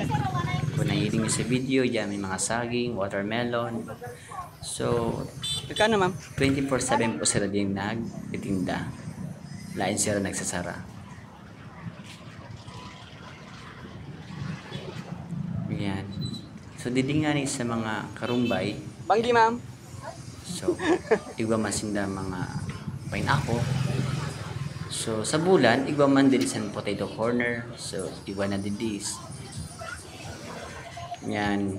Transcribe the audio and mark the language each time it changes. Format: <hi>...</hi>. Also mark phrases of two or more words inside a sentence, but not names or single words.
<bik>Kung nahiling nyo sa video, yan may mga saging, watermelon. So,</bik> <tl>Magkano, ma'am?</tl> <bik>24/7 po sila din nagtitinda. Lain sila nagsasara. Ayan. So, didingani sa mga karumbay. Banggi, ma'am. So, igwa man sinda mga pineapple. So, sa bulan, igwa man din sa potato corner. So, igwa na din this. Yan.</bik>